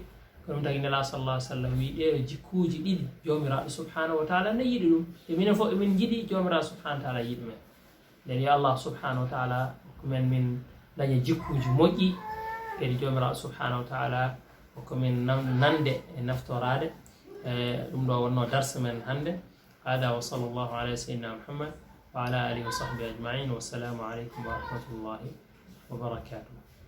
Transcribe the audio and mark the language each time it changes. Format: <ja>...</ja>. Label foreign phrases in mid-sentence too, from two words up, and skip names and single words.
<ff>ko ɗum tagi nela sallah sallam wi ɗeɗo jikkuji ɗiɗi jomiraɗo</ff> <ar>سبحانه وتعالى</ar> <ff>ne yiɗi ɗum, e minen fof emin jiiɗi jomiraɗo</ff> <ar>سبحانه وتعالى</ar> <ff>yiɗi men. nden yo allah</ff> <ar>سبحانه وتعالى</ar> <ff>hokkumen min daña jikkuji moƴƴi, kadi jomiraɗo</ff> <ar>سبحانه وتعالى</ar> <ff>hokkumen nande e naftorade. ɗum ɗo wonno darse men hande.</ff> <ar>هذا وصلى الله على سيدنا محمد وعلى آله وصحبه أجمعين. والسلام عليكم ورحمة الله وبركاته.</ar>